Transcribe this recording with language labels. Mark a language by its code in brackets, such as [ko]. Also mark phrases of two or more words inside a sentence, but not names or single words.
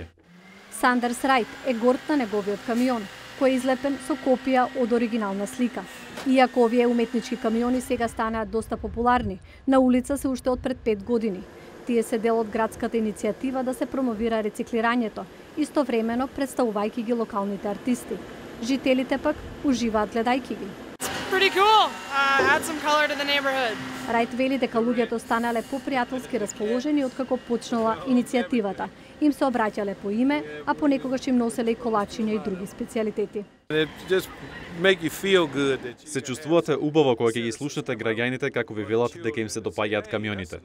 [mk] Сандерс Райт е горд на неговиот камион, кој е излепен со копија од оригинална слика. Иако овие уметнички камиони сега станаат доста популарни, на улица се уште од пред 5 години. Тие се дел од градската иницијатива да се промовира рециклирањето, истовремено представувајќи ги локалните артисти. Жителите пак уживаат гледајќи ги. [en] Pretty cool. Add some color to the neighborhood. [mk] Рајт вели дека луѓето станале попријателски расположени откако почнала иницијативата. Им се обраќале по име, а понекогаш им носеле и колачиња и други специјалитети. Се чувствувате убаво кога ќе ги слушнете граѓаните како ви велат дека им се допаѓаат камионите.